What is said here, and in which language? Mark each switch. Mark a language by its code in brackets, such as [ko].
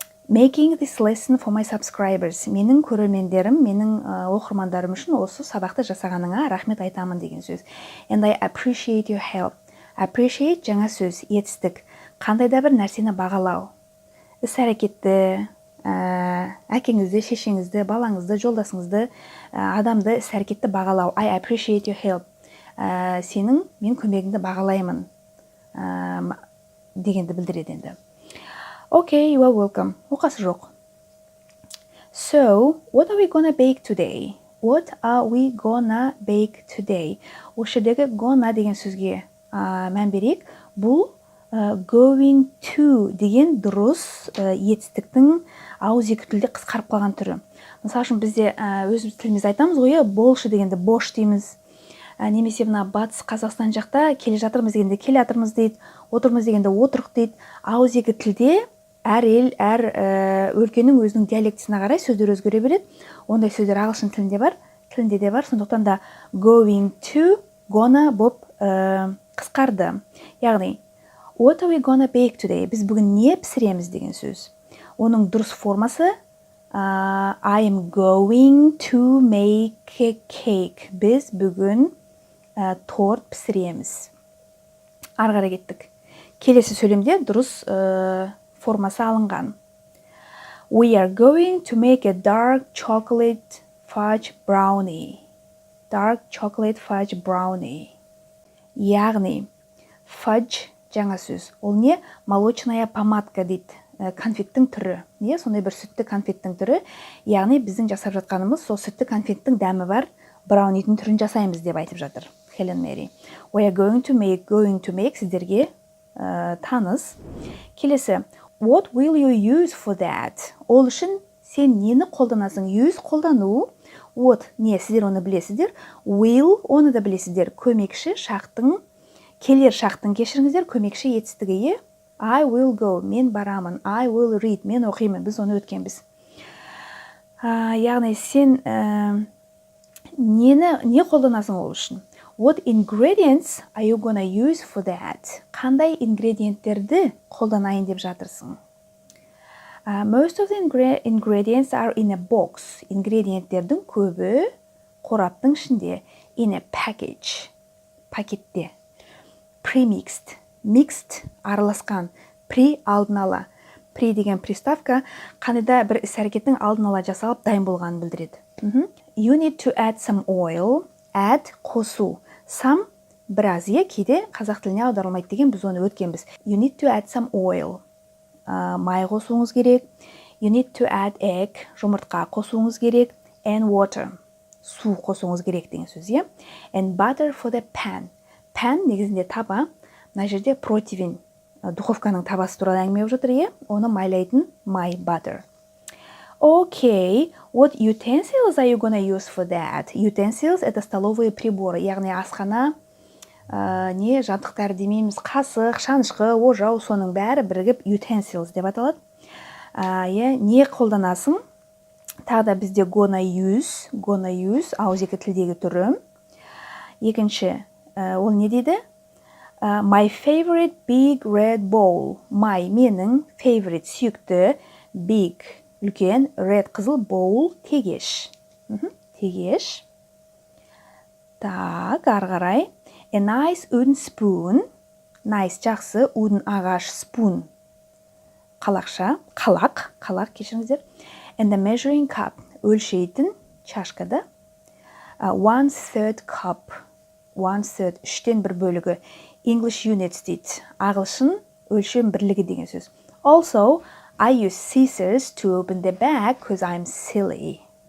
[en] Making this lesson for my subscribers. [kk] Менің көрермендерім, менің оқырмандарым үшін осы сабақты жасағаныңа рахмет айтамын деген сөз. [en] And I appreciate your help. [kk] Appreciate жаңа сөз, етістік. Қандай да бір нәрсені бағалау. Іс-әрекетті, әкеңізді, шешеңізді, балаңызды, жолдасыңызды, адамды, іс-әрекетті бағалау. [en] I appreciate your help. [kk] Сенің мен көмегіңді бағалаймын дегенді білдіреді енді. [en] Okay, you are welcome. [kk] Оқасы жоқ. [en] So, what are we gonna bake today? What are we gonna bake today? [kk] Осы жердегі gonna деген сөзге мән берейік. Бұл going to деген дұрыс етістіктің ауызекі тілде қысқарып қалған түрі. Мысалы үшін бізде өз тіліміз айтамыз ғой, болшы дегенде бош дейміз. Немесе мына батыс Қазақстан жақта келе жатырмыз дегенде келе жатырмыз дейді, отырмыз дегенде отырық дейді. Ауызекі тілде әр ел, әр өлкенің өзінің диалектісіне қарай сөздер өзгере береді. Ондай сөздер ағылшын тілінде де бар. Сондықтан да going to, gonna боп қысқарды. [en] Яғни What are we gonna bake today? [kk] Біз бүгін не пісіреміз деген сөз. Оның дұрыс формасы [en] I am going to make a cake. [kk] Біз бүгін торт пісіреміз. Ары қарай кеттік. Келесі сөйлемде дұрыс формасы алынған. [en] We are going to make a dark chocolate fudge brownie. Dark chocolate fudge brownie. [kk] Яғни fudge жаңа сөз. Ол не? [ru] Молочная помадка [kk] дейді. Конфеттің түрі. Сондай бір сүтті конфеттің түрі. Яғни біздің жасап жатқанымыз сол сүтті конфеттің дәмі бар браунидің түрін жасаймыз деп айтып жатыр Хелен Мери. We are going to make сіздерге таныс. Келесі. [en] What will you use for that? [kk] Ол үшін сен нені қолданасың? Use қолдану. What не? Сіздер оны білесіздер. Will оны да білесіздер. Көмекші шақтың келер шақтың кешіріңіздер, көмекші етістігі. [en] I will go, [kk] мен барамын. [en] I will read, [kk] мен оқимын. Біз оны өткенбіз. Яғни сен не қолданасың ол үшін? [en] What ingredients are you gonna use for that? [kk] Қандай ингредиенттерді қолданайын деп жатырсың? [en] Most of the ingredients are in a box. [kk] Ингредиенттердің көбі қораптың ішінде. [en] In a package. Пакетте. Pre-mixed. [kk] Mixed араласқан. Pre алдын ала. Pre деген приставка қандайда бір іс-әрекеттің алдын ала жасалып дайын болғанын білдіреді. [en] You need to add some oil. Add қосу. [kk] Some біраз, кейде қазақ тіліне аударылмайды деген біз оны өткенбіз. [en] You need to add some oil. [kk] Май қосуыңыз керек. [en] You need to add egg. [kk] Жұмыртқа қосуыңыз керек. [en] And water. [kk] Су қосуыңыз керек деген сөз. [en] And butter for the pan. [kk] Pan негізінде таба, мына жерде противень, духовканың табасы туралы әңгіме болып жатыр, оны майлайтын my butter. [en] Okay, what utensils are you gonna use for that? Utensils – [ru] это столовые приборы, [kk] яғни асхана не жабдықтар демейміз, қасық, шанышқы, ожау, соның бәрі бірігіп utensils деп аталады. Не қолданасың? Тағы да бізде gonna use, ауызекі тілдегі түрі. Екінші, ол не дейді? [en] My favorite big red bowl. [kk] My, менің, favorite, сүйікті, big, үлкен, red, қызыл, bowl, тегеш. Тегеш. Так, ары қарай. [en] A nice wooden spoon. Nice, жақсы, wooden, ағаш, spoon. [kk] Қалақша, қалақ, кешіріңіздер. [en] And a measuring cup. [kk] Өлшейтін, чашкада. [en] 1/3 cup. [kk] 1/3, үштен бір бөлігі. [en] English units дейді. [kk] Ағылшын өлшем бірлігі деген сөз. [en] Also, I use scissors to open the bag because I'm silly.